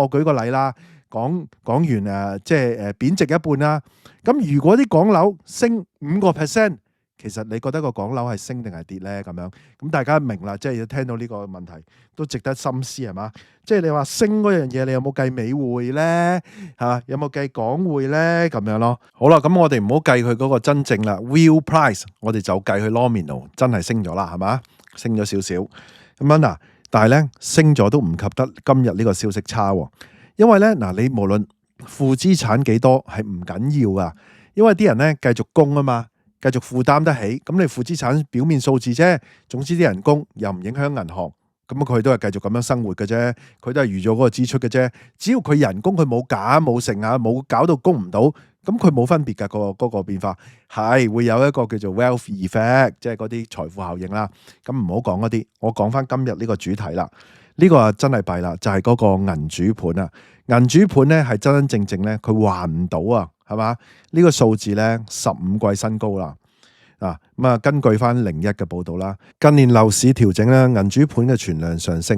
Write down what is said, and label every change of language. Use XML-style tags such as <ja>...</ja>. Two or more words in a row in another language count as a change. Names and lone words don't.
<yue>我舉個例啦，港元即係貶值一半啦。咁如果啲港樓升5%， 其實你覺得個港樓係升定係跌咧？咁樣咁大家明啦，即係要聽到呢個問題都值得深思係嘛？即係你話升嗰樣嘢，你有冇計美匯咧？嚇，有冇計港匯咧？咁樣咯。好啦，咁我哋唔好計佢嗰個真正啦</yue> <en>real price，</en> <yue>我哋就計佢 nominal 真係升咗啦，係嘛？升咗少少咁樣嗱，但係咧升咗都唔及得今日呢個消息差喎。因為咧嗱，你無論負資產幾多係唔緊要噶，因為啲人咧繼續供啊嘛。繼續負擔得起，咁你負資產表面數字啫。總之啲人工又唔影響銀行，咁佢都係繼續咁樣生活嘅啫。佢都係預咗嗰個支出嘅啫。只要佢人工佢冇減冇成啊，冇搞到供唔到，咁佢冇分別㗎。嗰個變化係會有一個叫做</yue> <en>wealth effect，</en> <yue>即係嗰啲財富效應啦。咁唔好講嗰啲，我講翻今日呢個主題啦。呢個啊真係弊啦，就係嗰個銀主盤啊。銀主盤咧係真真正正咧，佢還唔到啊。係嘛？呢個數字咧15季新高啦。咁啊，根據翻01嘅報道啦，近年樓市調整咧，銀主盤嘅存量上升。</yue>